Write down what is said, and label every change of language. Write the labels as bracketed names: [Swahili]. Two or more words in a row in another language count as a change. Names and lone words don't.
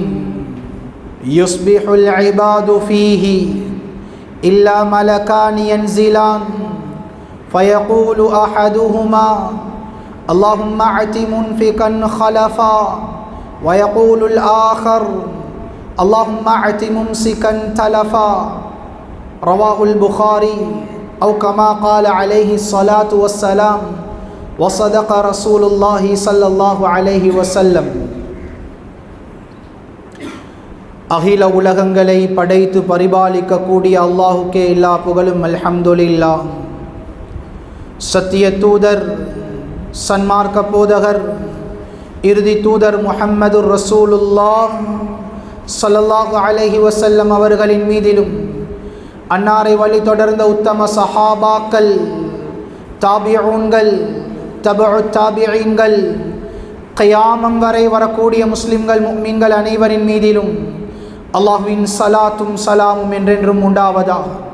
[Arabic] يصبح العباد فيه إلا ملكان ينزلان فيقول أحدهما اللهم أعط منفقا خلفا ويقول الآخر اللهم أعط ممسكا تلفا رواه البخاري أو كما قال عليه الصلاة والسلام وصدق رسول الله صلى الله عليه وسلم. [Tamil] அகில உலகங்களை படைத்து பரிபாலிக்கக்கூடிய அல்லாஹுக்கே எல்லா புகழும். அல்ஹம்துலில்லாஹ். சத்திய தூதர், சன்மார்க்க போதகர், இறுதி தூதர் [Arabic] محمد رسول الله صلى الله عليه وسلم [Tamil] அவர்களின் மீதிலும் அன்னாரை வழி தொடர்ந்த உத்தம சஹாபாக்கள், தாபிஊன்கள், தபஉத் தாபிஈன்கள், கியாமம் வரை வரக்கூடிய முஸ்லிம்கள் முஃமின்கள் அனைவரின் மீதிலும் அல்லாஹ்வின் ஸலாத்தும் ஸலாமும் என்றென்றும் உண்டாவதாக.